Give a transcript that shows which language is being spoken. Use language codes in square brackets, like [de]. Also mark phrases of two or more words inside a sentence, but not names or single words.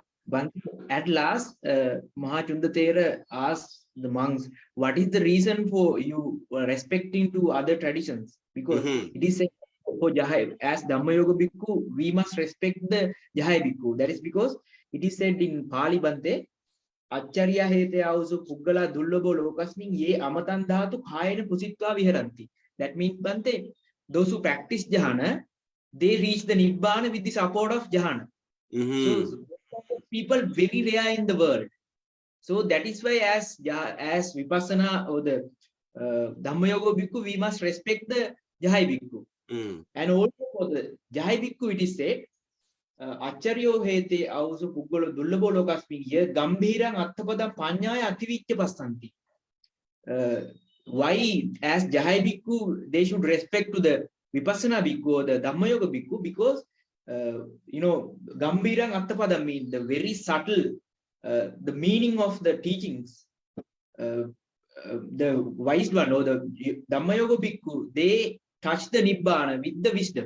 [en] Bhante, at last, Mahachunda Thera asked the monks, what is the reason for you respecting to other traditions? Because it is said for Jahai, as [pi] Dhammayoga Bhikkhu, [en] we must respect the [pi] Jahai Bhikkhu. [en] That is because it is said in Pali, [pi] Bhante, Acharya hete ausu puggala dullabo lokasmin ye amatan dhatu khayana pusitva viharanti. [en] That means, Bhante, those who practice Jhana, they reach the Nibbana with the support of Jhana. So people very rare in the world. So that is why as Vipassana or the [pi] Dhammayoga Bhikkhu, [en] we must respect the [pi] Jahai Bhikkhu. [en] And also for the [pi] Jahai Bhikkhu, [en] it is said, [pi] Acharyo hete ausu puggala dullabo lokasmin ye gambhiran atthapadam panyaya ativicca passanti. [en] Why, as [pi] Jahai Bhikkhu, [en] they should respect to the [pi] Vipassana Bhikkhu [en] or the [pi] Dhammayoga Bhikkhu, [en] because [pi] Gambhirang Attapada [en] means the very subtle, the meaning of the teachings. The wise one or the [pi] Dhammayoga Bhikkhu, [en] they touch the Nibbana with the wisdom.